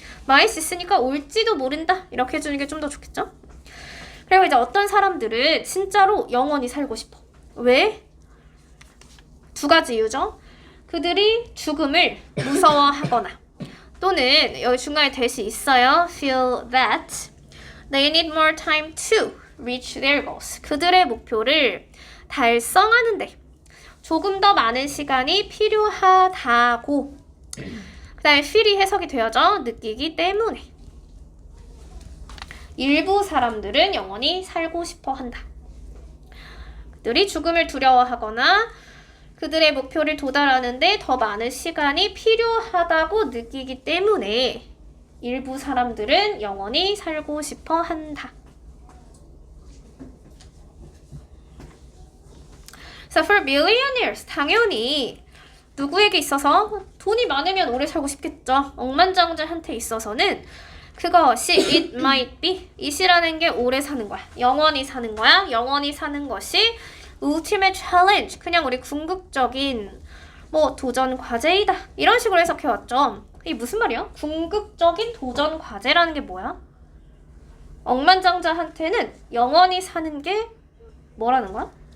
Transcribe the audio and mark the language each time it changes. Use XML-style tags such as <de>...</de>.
<ko>might 있으니까 올지도 모른다 이렇게 해주는 게 좀 더 좋겠죠? 그리고 이제 어떤 사람들은 진짜로 영원히 살고 싶어. 왜? 두 가지 이유죠. 그들이 죽음을 무서워하거나 또는 여기 중간에 대시 있어요.</ko> <en>feel that they need more time to reach their goals.</en> <ko>그들의 목표를 달성하는데 조금 더 많은 시간이 필요하다고. 그 다음에 feel이 해석이 되어져 느끼기 때문에. 일부 사람들은 영원히 살고 싶어 한다. 그들이 죽음을 두려워하거나 그들의 목표를 도달하는데 더 많은 시간이 필요하다고 느끼기 때문에 일부 사람들은 영원히 살고 싶어 한다.</ko> <en>So for billionaires,</en> <ko>당연히 누구에게 있어서 돈이 많으면 오래 살고 싶겠죠. 억만장자한테 있어서는 그것이</ko> <en>it might be.</en> <ko>it이라는 게 오래 사는 거야. 영원히 사는 거야. 영원히 사는 것이</ko> <en>ultimate challenge.</en> <ko>그냥 우리 궁극적인 뭐 도전 과제이다. 이런 식으로 해석해왔죠. 이게 무슨 말이야? 궁극적인 도전 과제라는 게 뭐야? 억만장자한테는 영원히 사는 게 뭐라는 거야?</ko>